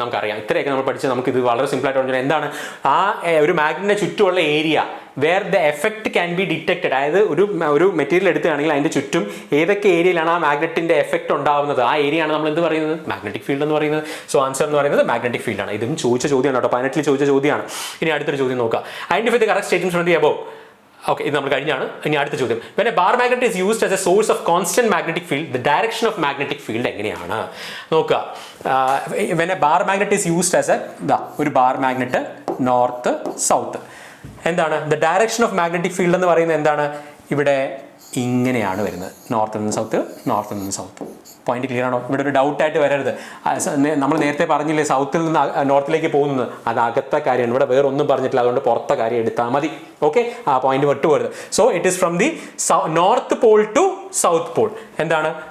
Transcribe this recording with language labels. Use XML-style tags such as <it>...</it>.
<ml>നമുക്കറിയാം, ഇത്രയൊക്കെ നമ്മൾ പഠിച്ച് നമുക്ക് ഇത് വളരെ സിമ്പിൾ ആയിട്ട് പറഞ്ഞാൽ എന്താണ് ആ ഒരു മാഗ്നറ്റിന്റെ ചുറ്റുമുള്ള area</ml> <en>Where the effect can be detected.</en> <ml>അതായത് ഒരു മെറ്റീരിയൽ എടുക്കുകയാണെങ്കിൽ അതിന്റെ ചുറ്റും ഏതൊക്കെ ഏരിയയിലാണ് ആ മാഗ്നറ്റിന്റെ എഫക്ട് ഉണ്ടാവുന്നത്, ആ ഏരിയയാണ് നമ്മൾ എന്ത് പറയുന്നത്? മാഗ്നറ്റിക് ഫീൽഡ് എന്ന് പറയുന്നത്. സോ ആൻസർ എന്ന് പറയുന്നത് മാഗ്നറ്റിക് ഫീൽഡ് ആണ്. ഇതും ചോദിച്ച ചോദ്യമാണ് കേട്ടോ, 18ൽ ചോദിച്ച ചോദ്യമാണ്. ഇനി അടുത്തൊരു ചോദ്യം നോക്കാം.</ml> <en>Identify the correct statement from the above.</en> <ml>Okay, ഇത് നമ്മൾ കഴിഞ്ഞാണ്. ഇനി അടുത്ത ചോദ്യം,</ml> <en>when a bar magnet is used as a source of constant magnetic field, the direction of magnetic field</en> <ml>എങ്ങനെയാണ് നോക്കുക.</ml> <en>when a bar magnet is used as</en> <ml>ഒരു bar magnet north south, എന്താണ്</ml> <en>the direction of magnetic field</en> <ml>എന്ന് പറയുന്നത്? എന്താണ് ഇവിടെ ഇങ്ങനെയാണ് വരുന്നത്, നോർത്ത് നിന്ന് സൗത്ത്. പോയിന്റ് ക്ലിയർ ആണോ? ഇവിടെ ഒരു ഡൗട്ട് ആയിട്ട് വരരുത്. നമ്മൾ നേരത്തെ പറഞ്ഞില്ലേ സൗത്തിൽ നിന്ന് നോർത്തിലേക്ക് പോകുന്നത്, അത് അകത്തെ കാര്യമാണ്. ഇവിടെ വേറെ ഒന്നും പറഞ്ഞിട്ടില്ല, അതുകൊണ്ട് പുറത്തെ കാര്യം എടുത്താൽ മതി. ഓക്കെ, ആ point വിട്ടുപോരുത്.</ml> <en>So it is from the north pole to south pole.</en> <ml>എന്താണ്?</ml>